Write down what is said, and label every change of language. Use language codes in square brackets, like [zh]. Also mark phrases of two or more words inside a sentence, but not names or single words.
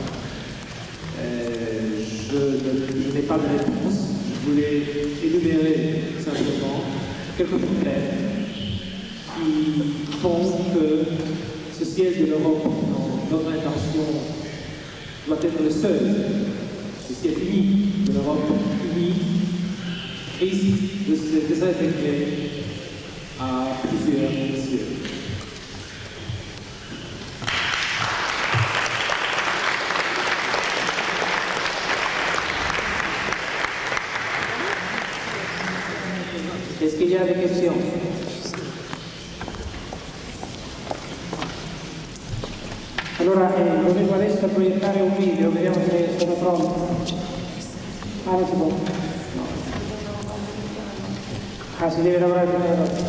[fr] Je n'ai pas de réponse, je voulais énumérer simplement quelques problèmes qui font que ce siège de l'Europe, dans notre intention, doit être le seul, le siège unique de l'Europe unie, risque de se désintégrer à plusieurs cieux. Est-ce qu'il y a des questions? [it] Allora, volevo adesso proiettare un video, vediamo se sono pronti. Ah, non si può? No. Ah, si deve lavorare prima della roba.